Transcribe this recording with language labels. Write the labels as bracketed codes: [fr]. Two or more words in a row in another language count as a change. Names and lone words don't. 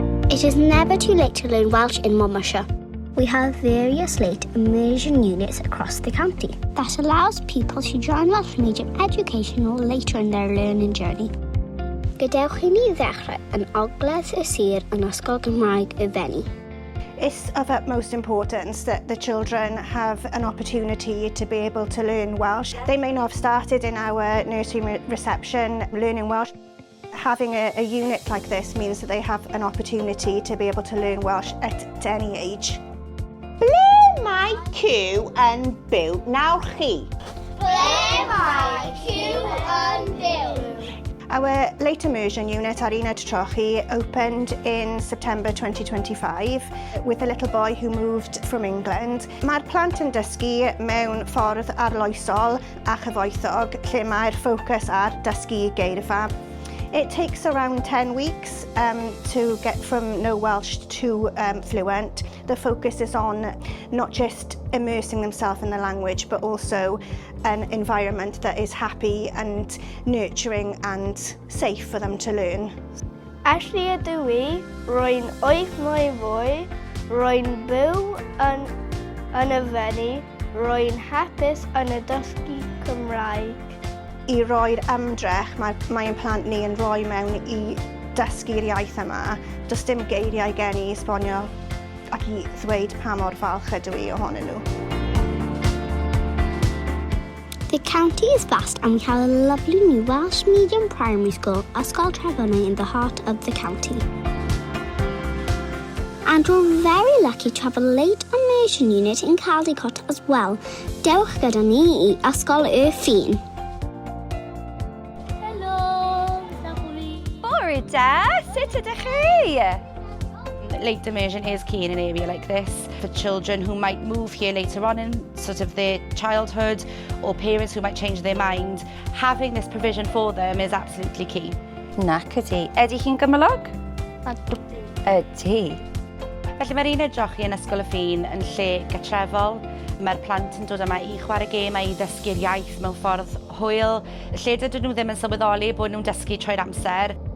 [en] It is never too late to learn Welsh in Monmouthshire. We have various late immersion units across the county that allows pupils to join Welsh-medium education later in their learning journey. [cy] Gadewch I ni ddechrau yn ogledd y sir yn ysgol Gymraeg y Fenni. [en] It's of utmost importance that the children have an opportunity to be able to learn Welsh. They may not have started in our nursery reception learning Welsh. Having a unit like this means that they have an opportunity to be able to learn Welsh at any age. [cy] Ble mae Q yn byw nawr chi? Ble mae Q yn byw? [en] Our late immersion unit ar Trochi opened in September 2025 with a little boy who moved from England. [cy] Mae'r plant yn dysgu mewn ffordd arloesol a chyfoethog lle mae'r ffocws ar dysgu geirfa. [en] It takes around 10 weeks to get from no Welsh to fluent. The focus is on not just immersing themselves in the language, but also an environment that is happy and nurturing and safe for them to learn. [cy] Ashley ydw I, rwy'n 8 mlynedd fwy, rwy'n byw yn y Fenni, rwy'n hapus yn y dysgu Cymraeg. I roi'r ymdrech mae'n plant ni yn rhoi mewn i dysgu'r iaith yma. Does dim geiriau gen I esbonio ac I ddweud pa mor falch ydw I ohonyn nhw. [en] The county is vast and we have a lovely new Welsh-medium primary school, Ysgol Trefynnau, in the heart of the county. And we're very lucky to have a late immersion unit in Caldicot as well. [cy] Dewch gyda ni I Ysgol Sy'n. Da, sut ydych chi? [en] Late immersion is key in an area like this for children who might move here later on in sort of their childhood or parents who might change their mind. Having this provision for them is absolutely key. [cy] Nac ydi. Ydi chi'n gymylog? Ydi. Felly mae'r Trochi yn Ysgol y Ffin yn lle gatrefol. Mae'r plant yn dod yma I chwarae gêm a I ddysgu'r iaith mewn ffordd hwyl. Lle dydyn nhw ddim yn sylweddoli bod nhw'n dysgu trwy'r amser.